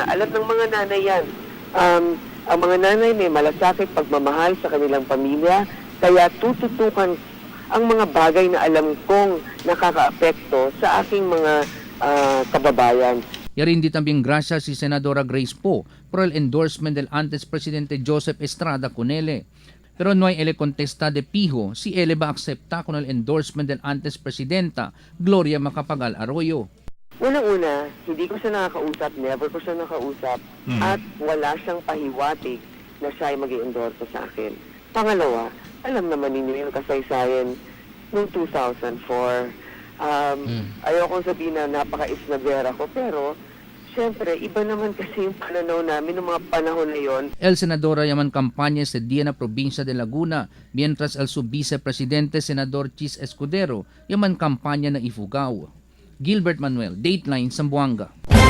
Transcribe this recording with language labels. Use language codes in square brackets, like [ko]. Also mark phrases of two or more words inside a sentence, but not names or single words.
[tl] Alam ng mga nanay yan. Ang mga nanay may malasakit pagmamahal sa kanilang pamilya, kaya tututukan ang mga bagay na alam kong nakakaapekto sa aking mga kababayan. [cbk] Yarin di tambing grasya si Senadora Grace Poe por el endorsement del antes presidente Joseph Estrada con ele. Pero no hay ele contesta de pijo si ele ba aksepta con el endorsement del antes presidenta Gloria Macapagal Arroyo. [tl] Unang-una, hindi ko siya nakakausap, never ko siya nakausap, at wala siyang pahiwatig na siya ay mag-i-endorso sa akin. Pangalawa, alam naman ninyo yung kasaysayan noong 2004. Ayokong sabihin na napaka-isnagera ko, pero siyempre, iba naman kasi yung pananaw namin ng mga panahon na yon. [cbk] El senador llaman campaña ese día en la provincia de Laguna, mientras el su vicepresidente senador Chis Escudero llaman campaña na Ifugao. Gilbert Manuel, Dateline, Zamboanga.